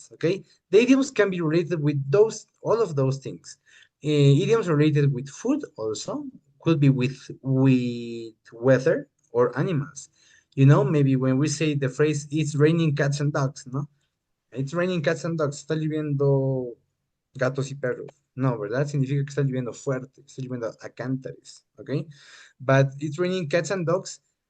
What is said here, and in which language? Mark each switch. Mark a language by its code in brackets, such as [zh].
[en] Okay, the idioms can be related with those, all of those things. Idioms related with food also could be with weather or animals. Maybe when we say the phrase "It's raining cats and dogs," no, it's raining cats and dogs. [es] Está lloviendo gatos y perros. No, ¿verdad? Significa que está lloviendo fuerte, está lloviendo a cántares, ¿ok? [en] But it's raining cats and dogs.